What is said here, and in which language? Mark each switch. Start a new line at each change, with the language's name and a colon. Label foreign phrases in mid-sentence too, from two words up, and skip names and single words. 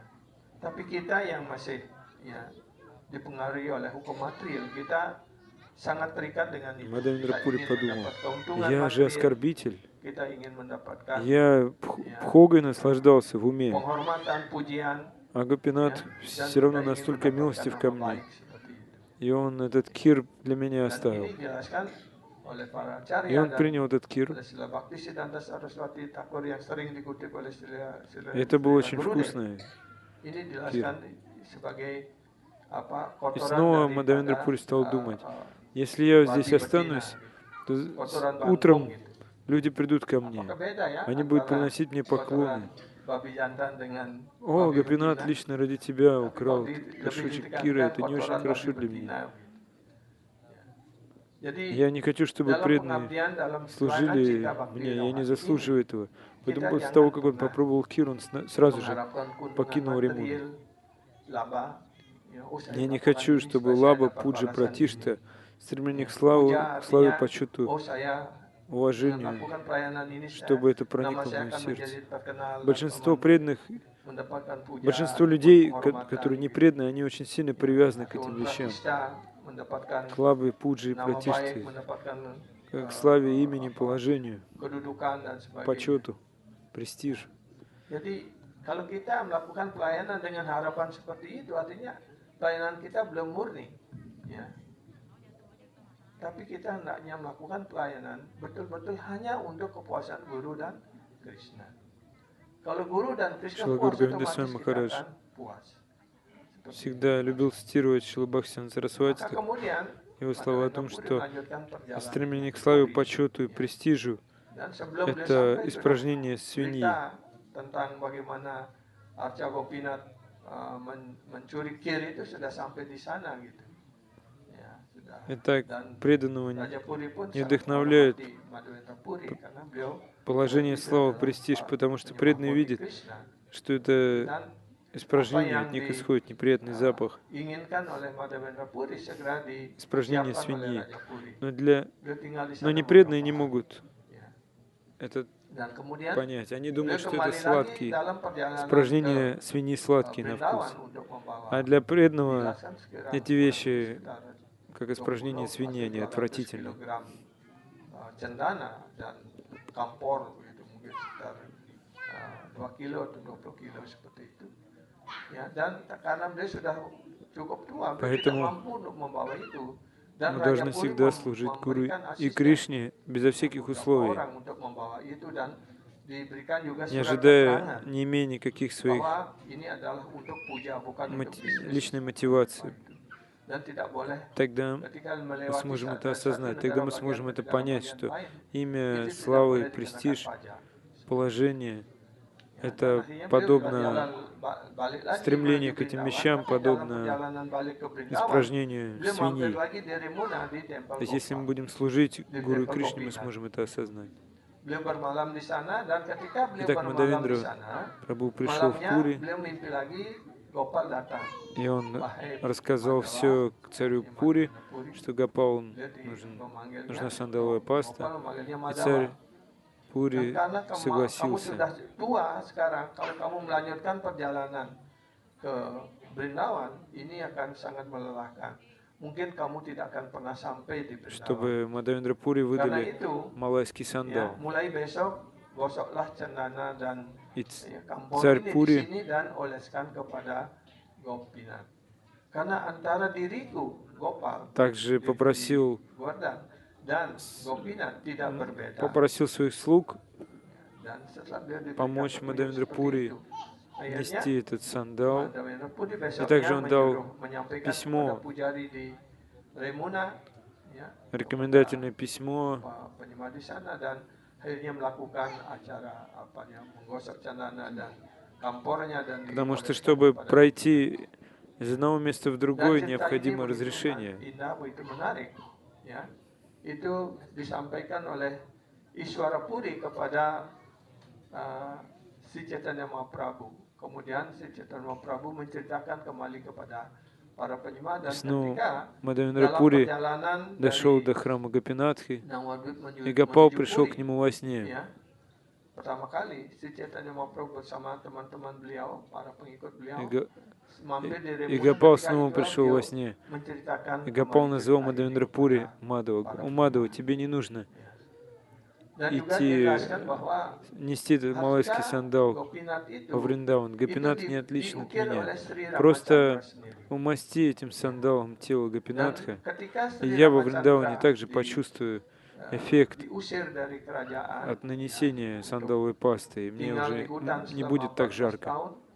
Russian: Мадавендра Пури подумал, я же оскорбитель. Я бхогой наслаждался в уме. А Гопинат все равно настолько милостив ко мне. И он этот кир для меня
Indonesian: Dan
Russian: оставил.
Indonesian: ini dijelaskan oleh para
Russian: И
Indonesian: Acharya
Russian: он
Indonesian: dan
Russian: принял этот кир.
Indonesian: oleh Srila Bhaktisiddhanta Saraswati Thakur yang sering dikutip oleh
Russian: И это был
Indonesian: Srila
Russian: очень
Indonesian: Gurudev.
Russian: вкусный
Indonesian: Ini
Russian: кир.
Indonesian: dijelaskan sebagai
Russian: И
Indonesian: kotoran
Russian: снова Мадавендра
Indonesian: daripada
Russian: Пури стал думать, если я здесь
Indonesian: babi betina,
Russian: останусь, то
Indonesian: kotoran bangkong
Russian: утром
Indonesian: gitu.
Russian: люди придут ко мне.
Indonesian: Apakah beda ya
Russian: Они будут
Indonesian: antara
Russian: приносить мне
Indonesian: kotoran
Russian: поклоны.
Indonesian: babi jantan dengan
Russian: О,
Indonesian: babi
Russian: Гопинат
Indonesian: betina?
Russian: лично ради тебя
Indonesian: Tapi kok
Russian: украл
Indonesian: lebih
Russian: горшочек кира,
Indonesian: ditekankan
Russian: это не очень
Indonesian: kotoran babi
Russian: хорошо для
Indonesian: betina.
Russian: меня.
Indonesian: Jadi
Russian: Я не хочу, чтобы
Indonesian: dalam
Russian: преданные
Indonesian: pengabdian, dalam pelayanan
Russian: служили
Indonesian: Cita Bhakti
Russian: мне, я не
Indonesian: Inovasi ini,
Russian: заслуживаю этого. Поэтому
Indonesian: kita
Russian: после того,
Indonesian: jangan
Russian: как он
Indonesian: pernah
Russian: попробовал кир, он сразу же
Indonesian: mengharapkan keuntungan
Russian: покинул Ремуну.
Indonesian: material, laba. Saya
Russian: Я не
Indonesian: melakukan
Russian: хочу,
Indonesian: ini
Russian: чтобы
Indonesian: supaya saya
Russian: Лаба,
Indonesian: dapat
Russian: Пуджи,
Indonesian: balasan ini.
Russian: Пратишта, стремление к
Indonesian: Puja
Russian: славе,
Indonesian: artinya,
Russian: почету,
Indonesian: saya dengan
Russian: уважению,
Indonesian: melakukan pelayanan ini
Russian: чтобы это
Indonesian: nama
Russian: проникло в
Indonesian: saya
Russian: мое
Indonesian: akan
Russian: сердце.
Indonesian: menjadi terkenal dan
Russian: Большинство преданных,
Indonesian: mendapatkan puja,
Russian: большинство людей,
Indonesian: penghormatan,
Russian: которые не преданные, они очень сильно привязаны к этим
Indonesian: Dewan
Russian: вещам.
Indonesian: Pratishta, mendapatkan
Russian: К Лабе, Пуджи и
Indonesian: nama baik,
Russian: Пратиште,
Indonesian: mendapatkan
Russian: к славе, имени, положению,
Indonesian: kedudukan dan sebagainya.
Russian: почету, престиж.
Indonesian: Jadi kalau kita melakukan pelayanan dengan harapan seperti itu, artinya pelayanan kita belum murni. Ya. Tapi kita hendaknya melakukan pelayanan betul-betul hanya untuk kepuasan Guru dan Krishna. Kalau Guru dan Krishna
Russian: Шрила
Indonesian: puas,
Russian: Гургавинда
Indonesian: otomatis
Russian: Свами
Indonesian: kita
Russian: Махарадж
Indonesian: akan puas. Seperti
Russian: всегда любил цитировать Шрила Бхактисиданта
Indonesian: itu.
Russian: Сарасвати,
Indonesian: Maka kemudian
Russian: его слова о
Indonesian: Madhavendra
Russian: том,
Indonesian: Puri
Russian: что
Indonesian: melanjutkan perjalanan
Russian: стремление к славе,
Indonesian: Puri.
Russian: почету и престижу
Indonesian: Dan sebelum beliau
Russian: это
Indonesian: sampai
Russian: испражнение свиньи.
Indonesian: cerita tentang bagaimana Arca Gopinath mencuri kir itu sudah sampai di sana gitu. Ya, sudah.
Russian: Итак,
Indonesian: Dan
Russian: преданного
Indonesian: Raja Puri pun
Russian: не
Indonesian: sangat
Russian: вдохновляет
Indonesian: menghormati Madhavendra Puri karena beliau
Russian: положение
Indonesian: begitu
Russian: славы,
Indonesian: dalam
Russian: престиж, потому что
Indonesian: menyembah
Russian: преданный
Indonesian: Bodi
Russian: видит,
Indonesian: Krishna.
Russian: что это
Indonesian: Dan
Russian: испражнение,
Indonesian: apa
Russian: от них
Indonesian: yang
Russian: исходит неприятный запах,
Indonesian: diinginkan oleh Madhavendra Puri segera
Russian: испражнение
Indonesian: disiapkan oleh
Russian: свиньи.
Indonesian: Raja Puri.
Russian: Но
Indonesian: Beliau tinggal di
Russian: но
Indonesian: sana
Russian: непреданные не
Indonesian: beberapa hari.
Russian: могут
Indonesian: Ya.
Russian: это
Indonesian: Dan kemudian
Russian: понять. Они
Indonesian: beliau
Russian: думают, что это
Indonesian: kembali lagi
Russian: сладкий,
Indonesian: dalam perjalanan ke
Russian: испражнение свиньи сладкий на
Indonesian: Vrindavan
Russian: вкус.
Indonesian: untuk membawa
Russian: А для преданного
Indonesian: dijelaskan sekira
Russian: эти вещи,
Indonesian: sekitar
Russian: как испражнение
Indonesian: 20
Russian: свиньи, они
Indonesian: atau 200
Russian: отвратительны.
Indonesian: kilogram cendana dan kampor begitu, mungkin sekitar 2 kilo atau 20 kilo seperti itu. Ya, dan karena beliau sudah cukup tua, beliau tidak
Russian: Поэтому
Indonesian: mampu untuk membawa itu. Dan
Russian: мы
Indonesian: Raja
Russian: должны
Indonesian: Puri
Russian: всегда служить Гуру
Indonesian: memberikan
Russian: и
Indonesian: asisten
Russian: Кришне безо всяких
Indonesian: beberapa
Russian: условий,
Indonesian: orang untuk membawa itu dan diberikan juga
Russian: не
Indonesian: surat
Russian: ожидая,
Indonesian: keterangan
Russian: не имея никаких своих
Indonesian: bahwa ini adalah untuk puja bukan untuk bisnis.
Russian: личной мотивации.
Indonesian: Dan tidak boleh
Russian: Тогда
Indonesian: ketika
Russian: мы
Indonesian: melewati
Russian: сможем это
Indonesian: satu
Russian: осознать, тогда
Indonesian: negara
Russian: мы
Indonesian: bagian
Russian: сможем
Indonesian: ke
Russian: это
Indonesian: negara
Russian: понять,
Indonesian: bagian
Russian: что
Indonesian: lain,
Russian: имя,
Indonesian: itu tidak
Russian: слава
Indonesian: boleh
Russian: и
Indonesian: dikenakan
Russian: престиж,
Indonesian: pajak.
Russian: положение,
Indonesian: Ya,
Russian: это
Indonesian: dan akhirnya beliau
Russian: подобно
Indonesian: balik lagi
Russian: стремление
Indonesian: menuju
Russian: к этим
Indonesian: Vrindavan,
Russian: вещам,
Indonesian: tapi dalam
Russian: подобно
Indonesian: perjalanan balik ke Vrindavan,
Russian: испражнению
Indonesian: beliau mampir
Russian: свиньи.
Indonesian: lagi di Remuna di tempel
Russian: То есть если мы
Indonesian: Gopal.
Russian: будем служить
Indonesian: Di
Russian: Гуру и
Indonesian: tempel
Russian: Кришне, мы
Indonesian: Gopinath.
Russian: сможем это осознать.
Indonesian: Beliau bermalam di sana dan ketika beliau
Russian: Итак,
Indonesian: bermalam di
Russian: Мадавендра
Indonesian: sana,
Russian: Прабху пришел в
Indonesian: malamnya
Russian: Пури,
Indonesian: beliau mimpi lagi Gopal datang.
Russian: и он
Indonesian: Wahai
Russian: рассказал
Indonesian: Madhava,
Russian: все к царю
Indonesian: wahai
Russian: Пури,
Indonesian: Madhavendra Puri,
Russian: что Гопал
Indonesian: memanggilnya,
Russian: нужна сандаловая
Indonesian: Gopal
Russian: паста,
Indonesian: memanggilnya
Russian: и
Indonesian: Madhava.
Russian: царь
Indonesian: Dan
Russian: Пури
Indonesian: karena kamu
Russian: согласился.
Indonesian: sudah tua sekarang, kalau kamu melanjutkan perjalanan ke Brindavan, ini akan sangat melelahkan. Mungkin kamu tidak akan pernah sampai di Brindavan.
Russian: Чтобы Мадавендра Пури
Indonesian: Karena
Russian: выдали
Indonesian: itu,
Russian: малайский
Indonesian: ya,
Russian: сандал.
Indonesian: mulai besok gosoklah cendana dan
Russian: И
Indonesian: kampor
Russian: царь
Indonesian: ini di
Russian: Пури
Indonesian: sini dan oleskan kepada Gopinath. Karena antara diriku Gopal
Russian: также попросил,
Indonesian: Govardhan dan Gopinath tidak berbeda.
Russian: попросил своих слуг
Indonesian: Dan setelah beliau diberikan
Russian: помочь
Indonesian: petunjuk
Russian: Мадавендра
Indonesian: seperti
Russian: Пури
Indonesian: itu, akhirnya
Russian: нести этот сандал.
Indonesian: Madhavendra Puri
Russian: И
Indonesian: besoknya
Russian: также он дал
Indonesian: menyampaikan
Russian: письмо,
Indonesian: kepada pujari di Remuna, ya,
Russian: рекомендательное письмо,
Indonesian: penyembah di sana dan akhirnya melakukan acara menggosok cendana dan kampornya dan
Russian: потому что,
Indonesian: dioleskan
Russian: чтобы
Indonesian: kepada
Russian: пройти из одного места в
Indonesian: Dan
Russian: другое,
Indonesian: cerita ini
Russian: необходимо
Indonesian: begitu
Russian: разрешение.
Indonesian: indah, begitu menarik, ya. Itu disampaikan oleh Iswara Puri kepada Sri Chaitanya Mahaprabhu. Kemudian Sri Chaitanya Mahaprabhu menceritakan kembali kepada para penyembah dan
Russian: Снова
Indonesian: ketika
Russian: Мадавендра
Indonesian: dalam
Russian: Пури
Indonesian: perjalanan
Russian: дошел
Indonesian: dari
Russian: до храма Гопинатхи,
Indonesian: Navadvip
Russian: и Гопал
Indonesian: menuju
Russian: пришел к
Indonesian: Puri,
Russian: нему во сне.
Indonesian: ya, pertama kali Sri Chaitanya Mahaprabhu bersama teman-teman beliau, para pengikut
Russian: И,
Indonesian: beliau,
Russian: Га-
Indonesian: mampir di
Russian: и
Indonesian: Remuna.
Russian: Гопал
Indonesian: Ketika
Russian: снова
Indonesian: itulah
Russian: пришел
Indonesian: beliau
Russian: во сне.
Indonesian: menceritakan
Russian: И Гопал
Indonesian: kembali
Russian: назвал
Indonesian: cerita ini
Russian: Мадавендра Пури
Indonesian: kepada
Russian: Мадава.
Indonesian: para
Russian: О, Мадава,
Indonesian: penyembah.
Russian: тебе не нужно идти, нести этот малайский сандал во Вриндаван. Гопинат не отличен от меня. Просто умасти этим сандалом тело Гопинатха, и я во Вриндаване также почувствую эффект от нанесения сандаловой пасты, и мне уже не будет так жарко.